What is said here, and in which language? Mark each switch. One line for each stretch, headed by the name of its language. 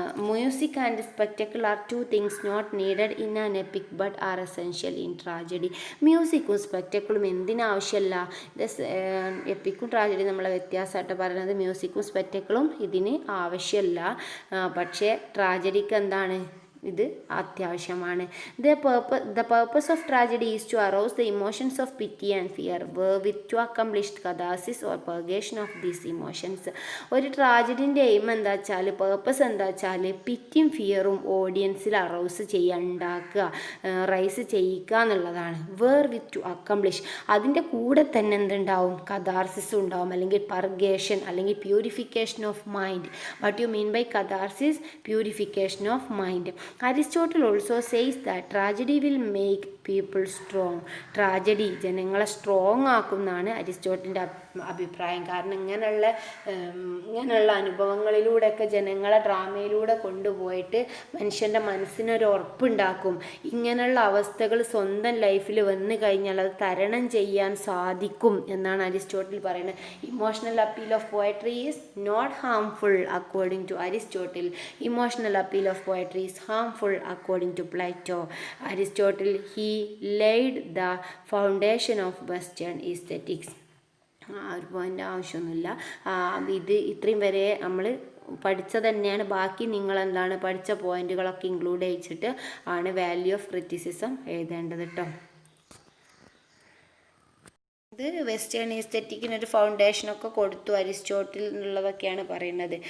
English: Music and spectacle are two things not needed in an epic but are essential in tragedy.
Malayalam: മ്യൂസിക്കും സ്പെക്ടക്കിളും എന്തിനാവശ്യമല്ല? എപ്പിക്കും tragedy നമ്മളെ വ്യത്യാസമായിട്ട് പറയുന്നത്. മ്യൂസിക്കും സ്പെക്ടക്കിളും ഇതിന് ആവശ്യമല്ല, പക്ഷേ ട്രാജഡിക്ക് എന്താണ്? ഇത് അത്യാവശ്യമാണ്.
English: The purpose of tragedy is to arouse the emotions of pity and fear with to accomplished catharsis or purgation of these emotions.
Malayalam: ഒരു ട്രാജഡിൻ്റെ എയിം എന്താ വെച്ചാൽ, പർപ്പസ് എന്താ വെച്ചാൽ പിറ്റിയും ഫിയറും ഓഡിയൻസിൽ അറോസ് ഉണ്ടാക്കുക, റൈസ് ചെയ്യിക്കുക എന്നുള്ളതാണ്.
English: with to accomplish,
Malayalam: അതിൻ്റെ കൂടെ തന്നെ എന്തുണ്ടാവും? കഥാർസിസ് ഉണ്ടാവും, അല്ലെങ്കിൽ പർഗേഷൻ, അല്ലെങ്കിൽ
English: Purification of mind. What you mean by catharsis? Purification of mind. Aristotle also says that tragedy will make people strong.
Malayalam: Tragedy ജനങ്ങളെ സ്ട്രോങ് ആക്കും എന്നാണ് അരിസ്റ്റോട്ടിൻ്റെ അഭിപ്രായം. കാരണം ഇങ്ങനെയുള്ള അനുഭവങ്ങളിലൂടെയൊക്കെ ജനങ്ങളെ ഡ്രാമയിലൂടെ കൊണ്ടുപോയിട്ട് മനുഷ്യൻ്റെ മനസ്സിനൊരു ഉറപ്പുണ്ടാക്കും. ഇങ്ങനെയുള്ള അവസ്ഥകൾ സ്വന്തം ലൈഫിൽ വന്നു കഴിഞ്ഞാൽ അത് തരണം ചെയ്യാൻ സാധിക്കും എന്നാണ് അരിസ്റ്റോട്ടിൽ പറയുന്നത്.
English: Emotional appeal of poetry is not harmful according to Aristotle. Emotional appeal of poetry is harmful according to Plato. Aristotle he laid the foundation of Western aesthetics.
Malayalam: ഒരു പോയിൻ്റ് ആവശ്യമൊന്നുമില്ല. ഇത് ഇത്രയും വരെ നമ്മൾ പഠിച്ചത് തന്നെയാണ്. ബാക്കി നിങ്ങൾ എന്താണ് പഠിച്ച പോയിന്റുകളൊക്കെ ഇൻക്ലൂഡ് ചെയ്യിച്ചിട്ട് ആണ് വാല്യൂ ഓഫ് ക്രിറ്റിസിസം എഴുതേണ്ടത് കേട്ടോ. ഇത് വെസ്റ്റേൺ എസ്തെറ്റിക്കിനൊരു ഫൗണ്ടേഷനൊക്കെ കൊടുത്തു അരിസ്റ്റോട്ടിൽ എന്നുള്ളതൊക്കെയാണ് പറയുന്നത്.